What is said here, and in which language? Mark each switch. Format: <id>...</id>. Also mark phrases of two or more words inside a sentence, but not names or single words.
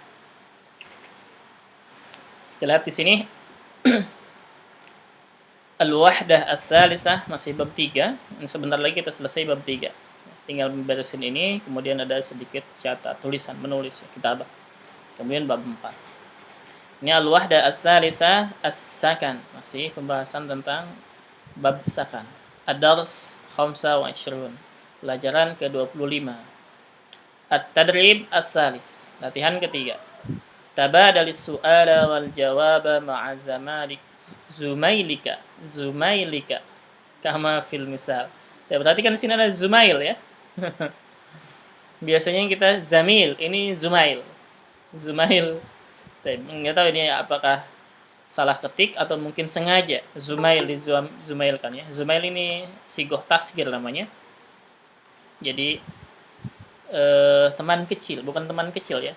<id>Kita lihat di sini.</id> <ar>الوحدة الثالثة</ar> <id>masih bab 3. Sebentar lagi kita selesai bab 3. Tinggal memberesin ini, kemudian ada sedikit tulisan menulis ya, kitabah. Kemudian bab 4. Ini</id> <ar>الوحدة الثالثة السكن.</ar> <id>Masih pembahasan tentang bab sakan. Ad-dars 25. Pelajaran ke-25.</id> <ar>التدريب الثالث.</ar> <id>Latihan ketiga.</id> <ar>تبادل السؤال والجواب مع زميلك. زميلك كما في المثال.</ar> <id>Ya, berarti kan di sini ada zumail ya. Biasanya kita zamil, ini zumail. Zumail. Nggak tahu ini apakah salah ketik atau mungkin sengaja zumail di zumail kan ya. Zumail ini</id> <ar>صيغة تصغير</ar> <id>namanya. Jadi teman kecil, bukan teman kecil ya.</id>